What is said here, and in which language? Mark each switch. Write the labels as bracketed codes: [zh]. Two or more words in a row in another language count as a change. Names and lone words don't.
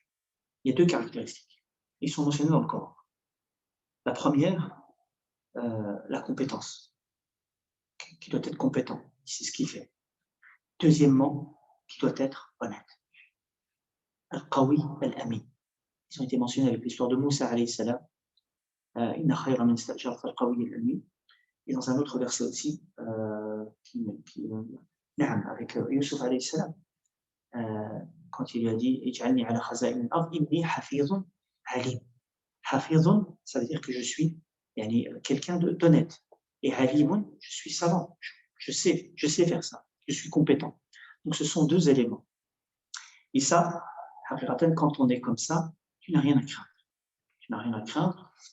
[fr] Il y a deux caractéristiques. Ils sont mentionnés dans le Coran. La première, la compétence. Qui doit être compétent, c'est ce qu'il fait. Deuxièmement, qui doit être honnête. [ar] القوي الأمين. [fr] Ils ont été mentionnés avec l'histoire de Moussa [ar] عليه السلام. إن خير من استأجر القوي الأمين. [fr] Et dans un autre verset aussi, avec Yusuf [ar] عليه السلام, [fr] quand il lui a dit [ar] اجعلني على خزائن الأرض إني حفيظ عليم. [fr] Hafizun, ça veut dire que je suis quelqu'un d'honnête. Et alimun, je suis savant. Je sais faire ça. Je suis compétent. Donc ce sont deux éléments. Et ça, quand on est comme ça, tu n'as rien à craindre. Tu n'as rien à craindre.